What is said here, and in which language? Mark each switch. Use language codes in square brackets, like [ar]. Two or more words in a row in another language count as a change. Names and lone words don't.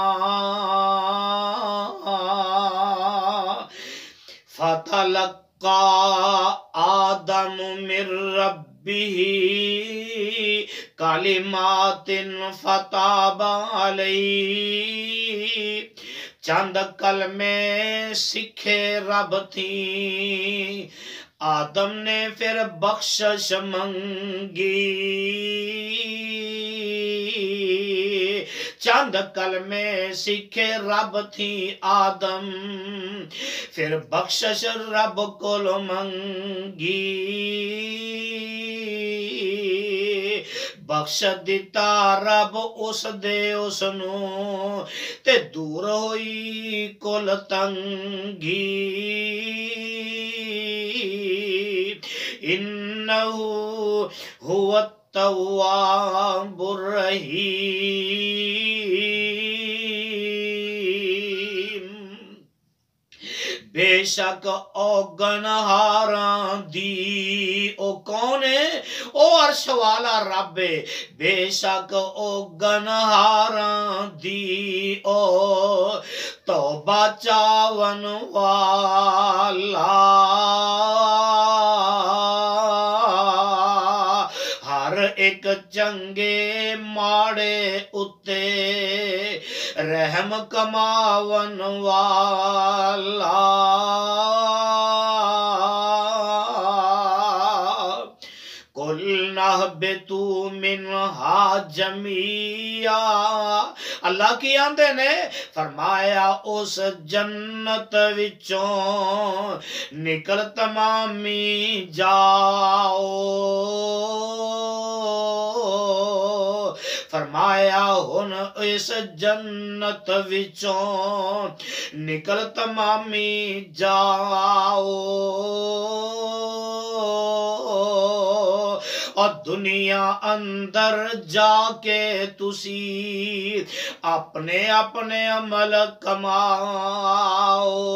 [ar] فَتَلَقَّى آدَمُ مِن رَبِّهِ کلمات فَتَابَ عَلَيْهِ۔ [pa] چند کلمے سکھے رب تھی، آدم نے پھر بخشش منگی۔ چند کلمے سکھے رب تھیں آدم پھر بخشش رب کول منگی بخش دتا رب اس دے اسنوں تے دور ہوئی کل تنگی [ar] إنه هو التواب الرحيم [pa] بیشک او گنہاراں دی او کون ہے او عرش والا رب ہے بیشک او گنہاراں دی او توبہ چاہون والا ایک چنگے ماڑے اتے رحم کماون والا [ar] قلنا اهبطوا منها جميعا [pa] اللہ کی آندے نیں فرمایا اس جنت وچوں نکل تمامی جاؤ فرمایا ہن اس جنت وچوں نکل تمامی جاؤ اور دنیا اندر جا کے تسی اپنے اپنے عمل کماؤ